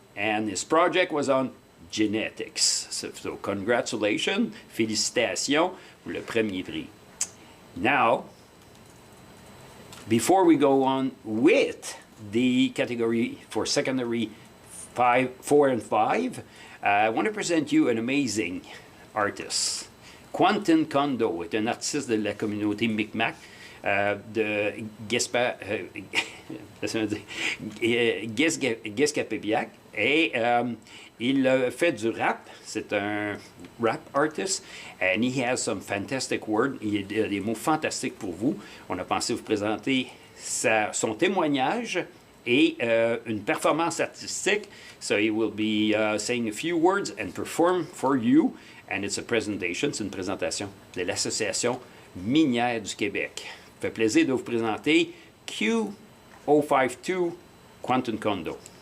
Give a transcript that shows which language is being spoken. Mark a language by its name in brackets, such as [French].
[English] And his project was on genetics. So congratulations, [French] félicitations pour le premier prix. [English] Now, before we go on with the category for secondary 4 and 5, I want to present you an amazing artist. [French] Quentin Kondo est un artiste de la communauté Micmac de Guescapébiac, et il fait du rap. C'est un [English] rap artist, and he has some fantastic words. [French] Il y a des mots fantastiques pour vous. On a pensé vous présenter son témoignage et une performance artistique. [English] So he will be saying a few words and perform for you. And it's a presentation, [French] c'est une présentation de l'Association minière du Québec. Ça fait plaisir de vous présenter Q052 Quantum Condo.